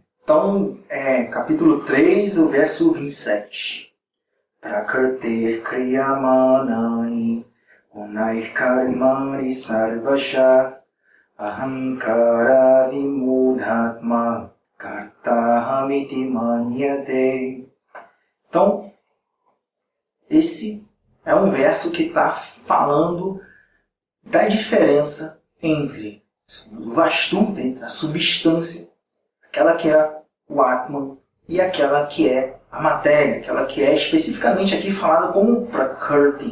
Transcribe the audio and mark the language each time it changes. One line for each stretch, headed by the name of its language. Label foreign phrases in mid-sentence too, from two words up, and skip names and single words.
Portuguese: Então, capítulo 3, o verso 27.
Sanskrit: प्रकृतिर् क्रियमाणानि गुणैः कर्माणि सर्वशः अहङ्कार विमूढात्मा कर्ताहमिति मन्यते.
Portuguese: Então, esse é um verso que está falando da diferença entre o vastu, entre a substância, aquela que é o Atman, e aquela que é a matéria, aquela que é especificamente aqui falada como Prakriti.